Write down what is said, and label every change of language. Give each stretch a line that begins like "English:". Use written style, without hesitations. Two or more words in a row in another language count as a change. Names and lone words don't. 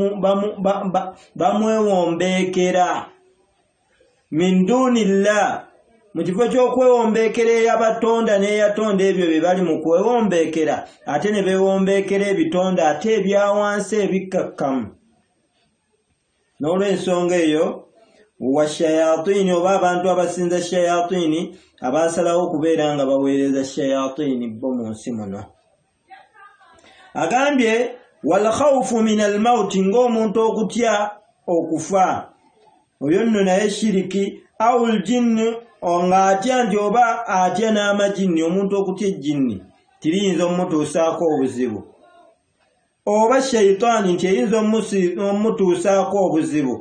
Ganda: bamwewombeekera
Arabic: من دون الله,
Ganda: mu kifo ky'okwewombeekera eyabatonda n'eyatonda ebyo bye bali mu kwewombeekera, ate ne beewombeekera ebitonda ate ebyawansi ebikkakkamu. N'olw'ensonga eyo
Arabic: والشياطين,
Ganda: oba abantu abasinza shayatini, abasalawo okubeera nga baweereza shayatini bo mu nsi muno.
Arabic: Agambye والخوف من الموت,
Ganda: ng'omuntu okutya okufa, oyo nno naye shiriki.
Arabic: أو الجن,
Ganda: nga atya nti oba atya n'amajinni, omuntu okutya ejjinni tiriyinza omutuusaako obuzibu, oba shayitaani nti eyinza omutuusaako obuzibu.